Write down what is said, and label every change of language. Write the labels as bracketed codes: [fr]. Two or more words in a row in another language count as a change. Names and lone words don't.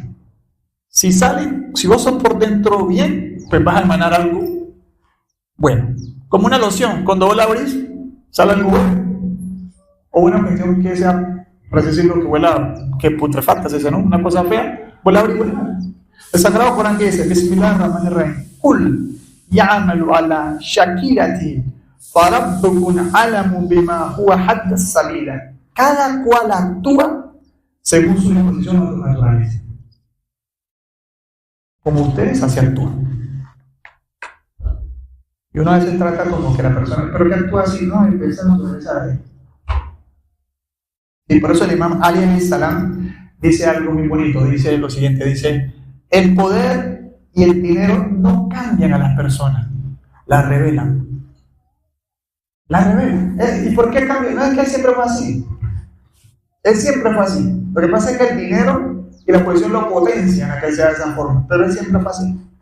[es] Si vos sos por dentro bien, pues vas a emanar algo bueno. Como una loción, cuando vos la abrís, sale algo bueno. O una cuestión que sea, por así decirlo, que huela, que putrefacta, ¿sí, no? Una cosa fea, vos la abrís, huele. El Sagrado Corán que dice: [ar] بسم الله الرحمن الرحيم, قل يعمل على شاكلته فربكم أعلم بما هو أهدى سبيلا. [es] Cada cual actúa según su disposición o su naturaleza. Como ustedes así actúan. Y uno a veces trata como que la persona, pero que actúa así, no, esa naturaleza de él. Y por eso el imam Ali [ar] عليه السلام [es] dice algo muy bonito, dice lo siguiente, dice: el poder y el dinero no cambian a las personas, las revelan. Las revelan. ¿Y por qué cambian? No es que él siempre fue así. Él siempre fue así. Lo que pasa es que el dinero y la posición lo potencian a que él sea de esa forma, pero él siempre fue así.